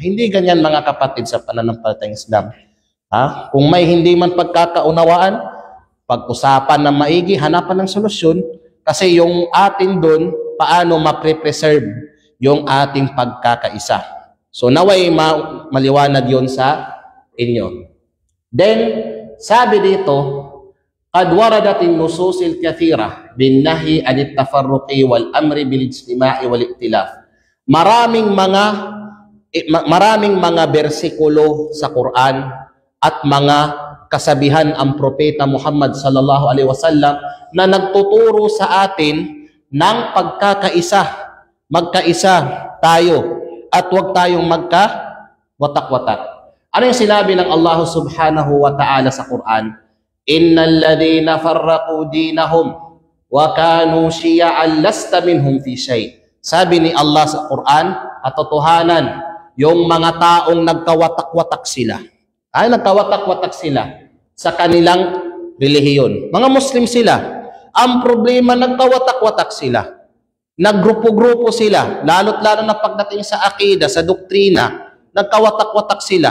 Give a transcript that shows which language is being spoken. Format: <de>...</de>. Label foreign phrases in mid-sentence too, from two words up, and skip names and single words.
<tl>Hindi ganyan mga kapatid sa pananampalatayang Islam. Kung may hindi man pagkakaunawaan, pag-usapan na maigi, hanapan ng solusyon, kasi yung atin doon, paano ma-preserve yung ating pagkakaisa. So naway maliwanag yon sa inyo. Then, sabi dito,</tl> <ar>قد وردت النصوص الكثيرة بالنهي عن التفرق والأمر بالاجتماع والائتلاف.</ar> <tl>Maraming mga bersikulo sa Quran at mga kasabihan ang propeta Muhammad</tl> <ar>صلى الله عليه وسلم</ar> <tl>na nagtuturo sa atin ng pagkakaisa. Magkaisa tayo at huwag tayong magka-watak-watak. Ano yung sinabi ng Allah</tl> <ar>سبحانه وتعالى</ar> <tl>sa Quran?</tl> <ar>إن الذين فرقوا دينهم وكانوا شيعا لست منهم في شيء.</ar> <tl>Sabi ni Allah sa Quran, at totohanan, yung mga taong nagkawatak-watak sila. Nagkawatak-watak sila sa kanilang relihiyon. Mga Muslim sila. Ang problema, nagkawatak-watak sila. Naggrupo-grupo sila, lalo't-lalo na pagdating sa akida, sa doktrina, nagkawatak-watak sila.</tl>